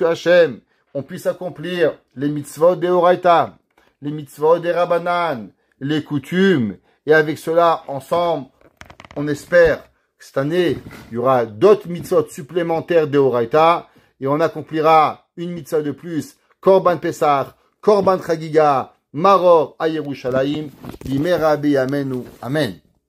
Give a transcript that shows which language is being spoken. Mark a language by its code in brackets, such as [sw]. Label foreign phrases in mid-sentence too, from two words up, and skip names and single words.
[fr] Hachem, on puisse accomplir les mitzvot des Horaïta, les mitzvot des Rabbanan, les coutumes, et avec cela, ensemble, on espère que cette année, il y aura d'autres mitzvot supplémentaires des Horaïta, et on accomplira une mitzvah de plus, [he] קרבן פסח, קרבן חגיגה, מרור à ירושלים, בימי רבי אמנו. Amen.